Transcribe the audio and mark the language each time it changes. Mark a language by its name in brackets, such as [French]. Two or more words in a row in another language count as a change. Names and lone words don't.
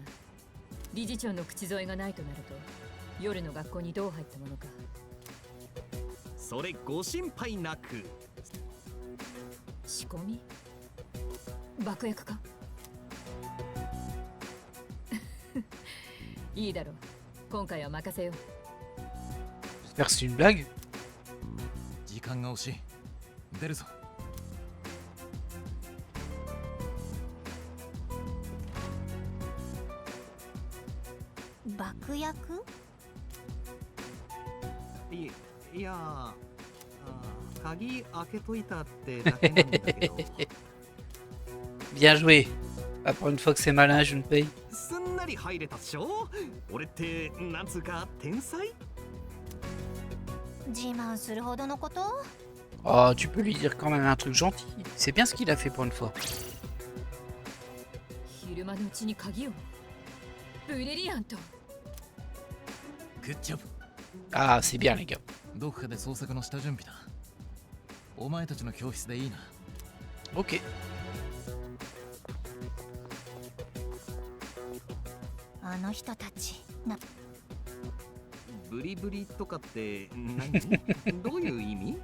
[Japanese] 理事長の口添えがないとなると、夜の学校にどう入ったものか。それご心配なく。仕込み？爆薬か？いいだろう。今回は任せよう。 [French] J'espère que c'est une blague. [Japanese] 時間が惜しい。出るぞ。爆薬？いや、鍵開けといたってだけなんだけど。 [French] Bien joué. Ah, pour une fois que c'est malin, je ne paye. [Japanese] すんなり入れたっしょ。俺ってなんつうか天才。自慢するほどのこと？ [French] Oh, tu peux lui dire quand même un truc gentil. C'est bien ce qu'il a fait pour une fois. [Japanese] 昼間のうちに鍵を。ブリリアント。グッジョブ。 [French] Ah, c'est bien les gars. [Japanese] どこかで捜索の下準備だ。お前たちの教室でいいな。 [French] Ok. [Japanese] あの人たちなブリブリとかって何どういう意味？